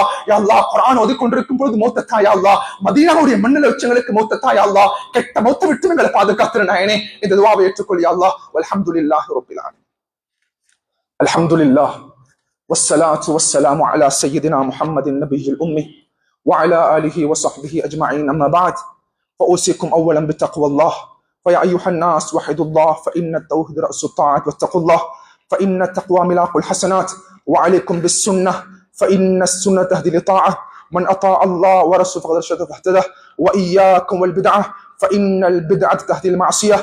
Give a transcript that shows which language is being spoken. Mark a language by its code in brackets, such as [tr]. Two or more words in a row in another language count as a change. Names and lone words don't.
[ar] يا الله, [ta] குர்ஆன் ஓதி கொண்டிருக்கும் பொழுது மௌத்த தாயா அல்லாஹ், மதீனாவுடைய மண்ணில் வச்சங்களுக்கு மௌத்த தாயா அல்லாஹ். கெட்ட மௌத்த விட்டு எங்களை பாதுகாத்துற நாயனே. இந்த துஆவை ஏற்றுக்கொள் [ar] يا الله. والحمد لله رب العالمين. الحمد لله والصلاة والسلام على سيدنا محمد النبي الأمي وعلى آله وصحبه أجمعين. أما بعد، فأوصيكم أولا بتقوى الله. فيا أيها الناس وحدوا الله، فإن التوحيد رأس الطاعات، واتقوا الله فإن التقوى ملاك الحسنات. وعليكم بالسنة فإن السنة تهدي لطاعة. من أطاع الله ورسوله فقد رشد فاهتدى. وإياكم والبدعة فإن البدعة تهدي المعصية.